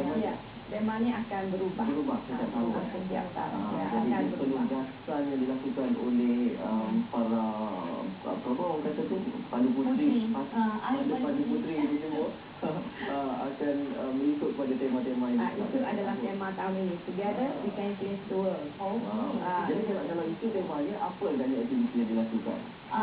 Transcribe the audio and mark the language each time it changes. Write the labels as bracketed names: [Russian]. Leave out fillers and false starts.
[Malay] Ya, tema ni akan berubah. Setiap tahun. Setiap tahun. Jadi penugasan yang dilakukan oleh para apa orang kata tu Pandu Puteri, Pandu Puteri ini semua akan mengikut pada tema-tema ini. Itu adalah tema tahun ini. [English] Together we can change the world. [Malay] Jadi kalau itu temanya, apa agaknya aktiviti yang dilakukan?